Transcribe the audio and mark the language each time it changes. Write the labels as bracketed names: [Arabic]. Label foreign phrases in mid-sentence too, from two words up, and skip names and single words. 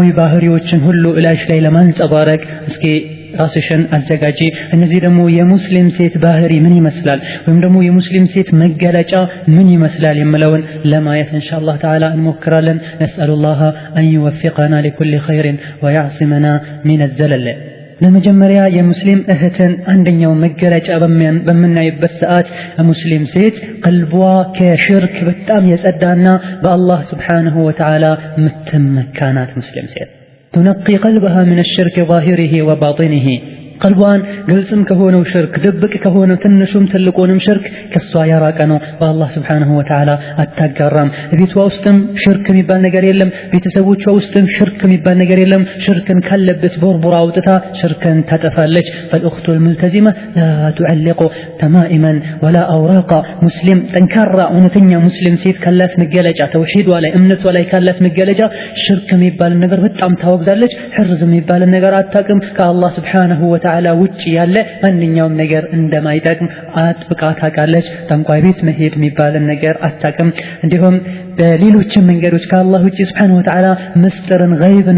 [Amharic] ባህሪዎችን ሁሉ እላሽ ላይ ለማንጸባረቅ እስኪ ራስሽን አዘጋጂ። እነዚህ ደግሞ የሙስሊም ሴት ባህሪ ምን ይመስላል ወይም ደግሞ የሙስሊም ሴት መገለጫ ምን ይመስላል የሚለውን ለማየት [Arabic] إن شاء الله تعالى [Amharic] እንሞክራለን። [Arabic] نسأل الله أن يوفقنا لكل خير ويعصمنا من الزلل። [Amharic] ለመጀመሪያ የሙስሊም እህትን አንደኛው መገለጫ በምናይበት ሰዓት ሙስሊም ሴት ቀልቧ ከሽርክ በጣም የጸዳና በአላህ [Arabic] سبحانه وتعالى [Amharic] ምትመካናት ሙስሊም ሴት [Arabic] تنقي قلبها من الشرك ظاهره وباطنه [Amharic] ቀልቧን ግልጽም ከሆነው ሽርክ ድብቅ ከሆነው ትንሹም ትልቁንም ሽርክ ከሷ ያራቀ ነው። በአላህ [Arabic] سبحانه وتعالى [Amharic] አታጋራም። ቤቷ ውስጥም ሽርክ የሚባል ነገር የለም። ቤተሰቦቿ ውስጥም ሽርክ የሚባል ነገር የለም። ሽርክን ካለበት ቦርቡራ አውጥታ ሽርክን ታጠፋለች። [Arabic] فالأخت الملتزمة لا تعلق تمائما ولا أوراقا [Amharic] ሙስሊም ጠንካራ እውነተኛ ሙስሊም ሴት ካላት መገለጫ ተውሂዷ ላይ እምነቷ ላይ ካላት መገለጫ ሽርክ የሚባል ነገር በጣም ታወግዛለች። ሕርዝ የሚባል ነገር አታውቅም። ከአላህ [Arabic] سبحانه تعالى [Amharic] ውጪ ያለ ማንኛውም ነገር እንደማይጠቅም አጥብቃ ታውቃለች። ጠንቋይ ቤት መሄድ የሚባልን ነገር አታውቅም። እንዲሁም በሌሎችም መንገዶች ከአላህ ውጪ [Arabic] سبحانه وتعالى [Amharic] ምስጢርን ገይብን